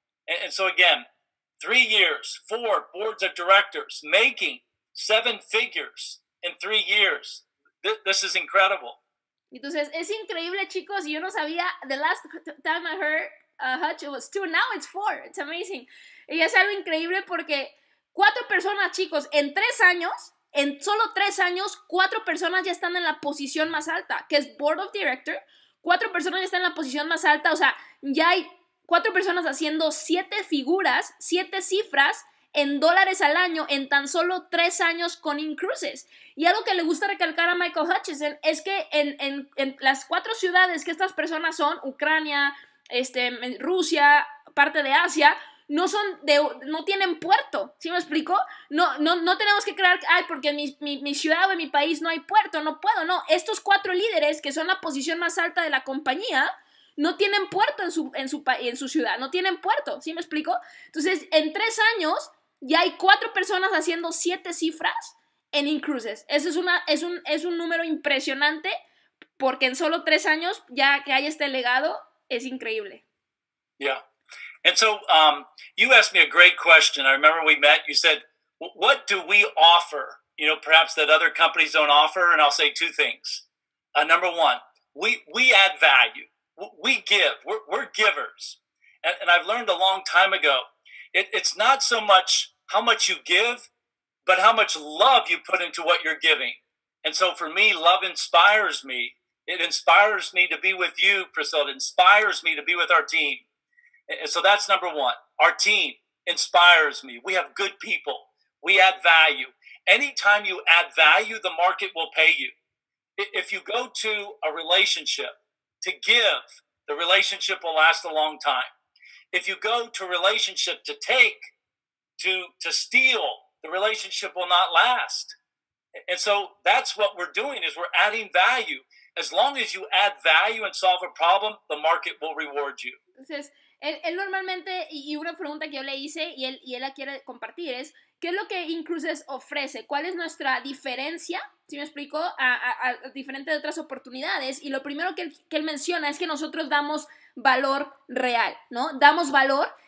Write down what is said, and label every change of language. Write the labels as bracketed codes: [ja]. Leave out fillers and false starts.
[en] And so again, 3 years, 4 boards of directors, making 7 figures in 3 years. This is incredible. Entonces, es increíble, chicos, y yo no sabía, the last time I heard Hutch, it was 2, now it's 4, it's amazing. [es] Y es algo increíble porque 4 personas, chicos, en 3 años, en solo 3 años, 4 personas ya están en la posición más alta, que es Board of Director. 4 personas ya están en la posición más alta, o sea, ya hay 4 personas haciendo 7 figuras, 7 cifras en dólares al año en tan solo 3 años con incruces. Y algo que le gusta recalcar a Michael Hutchison es que en las 4 ciudades que estas personas son, Ucrania, Rusia, parte de Asia, no tienen puerto, ¿sí me explico? No tenemos que crear, porque en mi ciudad o en mi país no hay puerto, no puedo, no. Estos 4 líderes, que son la posición más alta de la compañía, no tienen puerto en su ciudad, no tienen puerto, ¿sí me explico? Entonces, en 3 años, ya hay 4 personas haciendo 7 cifras en incruces. Eso es un número impresionante, porque en solo 3 años, ya que hay este legado, es increíble. [en] Yeah. And so you asked me a great question. I remember we met. You said, what do we offer, perhaps that other companies don't offer? And I'll say 2 things. Number 1, we add value. We give. We're givers. And I've learned a long time ago, it's not so much how much you give, but how much love you put into what you're giving. And so for me, love inspires me. It inspires me to be with you, Priscilla. It inspires me to be with our team. And so that's number 1. Our team inspires me. We have good people. We add value. Anytime you add value, the market will pay you. If you go to a relationship to give, the relationship will last a long time. If you go to a relationship to take, to steal, the relationship will not last. And so that's what we're doing, is we're adding value. As long as you add value and solve a problem, the market will reward you. [es] Entonces, él normalmente, y una pregunta que yo le hice y él la quiere compartir es, ¿qué es lo que Incruces ofrece? ¿Cuál es nuestra diferencia? ¿Sí me explico? A diferente de otras oportunidades. Y lo primero que él menciona es que nosotros damos valor real, ¿no? Damos valor.